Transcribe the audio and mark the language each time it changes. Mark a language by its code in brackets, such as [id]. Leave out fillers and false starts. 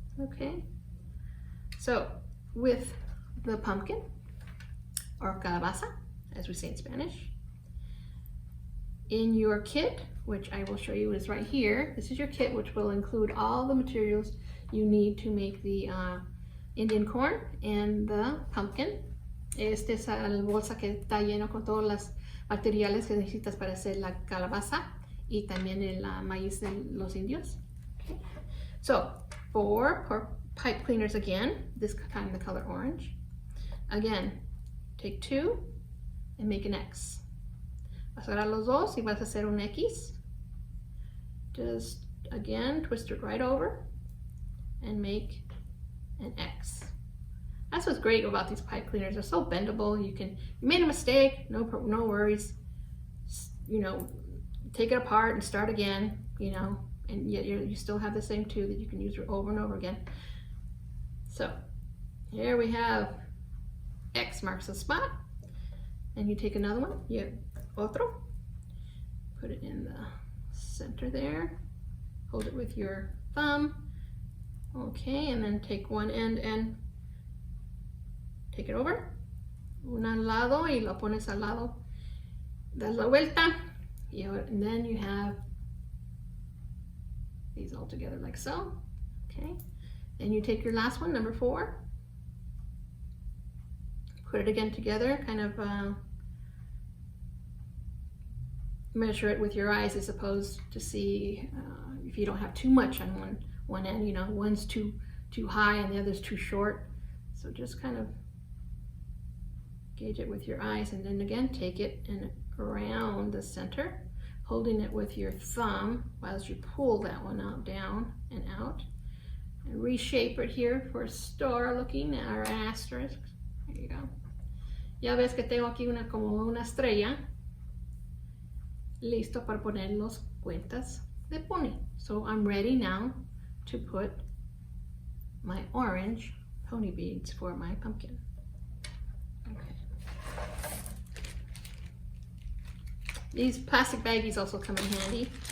[en] Okay, so with the pumpkin, or calabaza, as we say in Spanish, in your kit, which I will show you is right here. This is your kit, which will include all the materials you need to make the Indian corn and the pumpkin. [es] Este es la bolsa que está lleno con todos los materiales que necesitas para hacer la calabaza y también el maíz de los indios. [en] Okay. So, for pipe cleaners again, this time the color orange. Again, take two and make an X. [es] Vas a agarrar los dos y vas a hacer un X. [en] Just again, twist it right over and make an X. That's what's great about these pipe cleaners. They're so bendable. You made a mistake, no worries. You know, take it apart and start again, you know, and yet you still have the same two that you can use over and over again. So here we have X marks the spot, and you take another one, you have otro, put it in the center there, hold it with your thumb, okay, and then take one end and take it over [es] Una al lado y lo pones al lado. Das la vuelta. [en] And then you have these all together like so. Okay. Then you take your last one, number 4. Put it again together, kind of measure it with your eyes, I suppose, to see if you don't have too much on one end. You know, one's too high and the other's too short. So just kind of gauge it with your eyes, and then again take it and around the center, holding it with your thumb whilst you pull that one out, down and out, and reshape it here for a star looking, or asterisk. There you go. [es] Ya ves que tengo aquí como una estrella, listo para poner los cuentas de pony. [en] So I'm ready now to put my orange pony beads for my pumpkin. Okay. These plastic baggies also come in handy.